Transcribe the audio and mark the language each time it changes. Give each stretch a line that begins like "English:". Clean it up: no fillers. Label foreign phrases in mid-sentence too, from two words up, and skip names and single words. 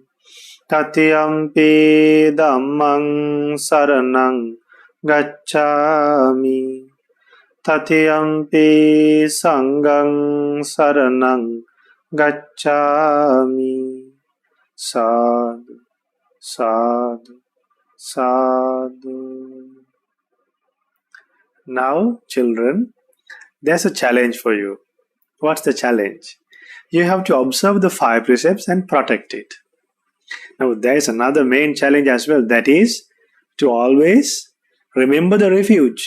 Pali: Tatiyampi dhammaṃ saraṇaṃ gacchāmi. Tatiyampi saṅgaṃ saraṇaṃ gacchāmi. Sadhu, sadhu, sadhu.
English: Now, children, there's a challenge for you. What's the challenge? You have to observe the 5 precepts and protect it. Now, there's another main challenge as well. That is to always remember the refuge.